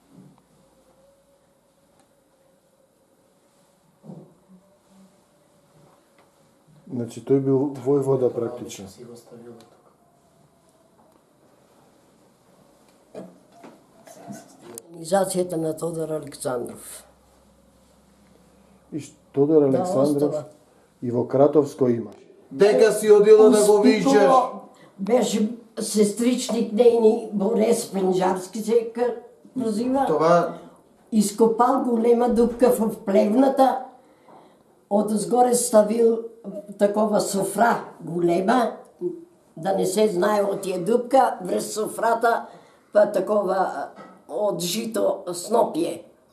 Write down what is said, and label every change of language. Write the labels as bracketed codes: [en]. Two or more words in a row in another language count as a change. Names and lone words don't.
[mk] Значи тој бил војвода практично. Организацијата на Тодор Александров. И Тодор Александров и во Кратовско имаш. Дека си одила да го виждаш? [bg] Беше сестричник нейни Борис Пенжарски се прозива. Това Изкопал голема дупка в плевната, отзгоре ставил такова софра голема, да не се знае от тия дупка, врез софрата па такова от жито снопие.